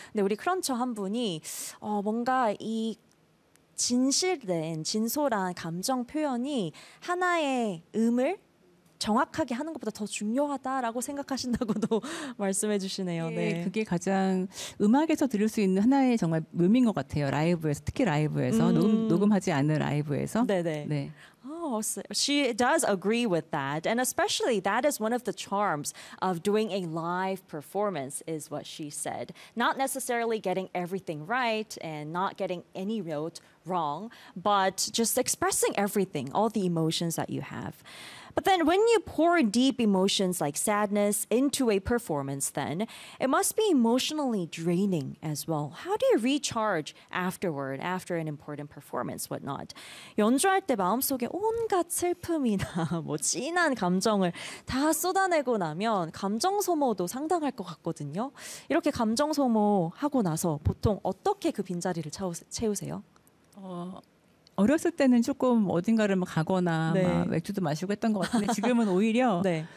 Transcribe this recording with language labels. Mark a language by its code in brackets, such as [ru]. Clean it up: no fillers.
[ko] 근데 우리 크런처 한 분이 뭔가 이 진실된 진솔한 감정 표현이 하나의 음을 정확하게 하는 것보다 더 중요하다라고 생각하신다고도 말씀해 주시네요. 네. 그게 가장 음악에서 들을 수 있는 하나의 정말 의미인 것 같아요. 라이브에서, 특히 라이브에서, 녹음하지 않은 라이브에서. [en] 네네. 네. Oh, so she does agree with that. And especially that is one of the charms of doing a live performance is what she said. Not necessarily getting everything right and not getting any note wrong, but just expressing everything, all the emotions that you have. But then when you pour deep emotions like sadness into a performance, then it must be emotionally draining as well. How do you recharge afterward, after an important performance, whatnot? [ko] 연주할 때 마음속에 온갖 슬픔이나 뭐 진한 감정을 다 쏟아내고 나면 감정 소모도 상당할 것 같거든요. 이렇게 감정 소모하고 나서 보통 어떻게 그 빈자리를 채우세요? 어렸을 때는 조금 어딘가를 막 가거나 네. 막 맥주도 마시고 했던 것 같은데 지금은 오히려 네.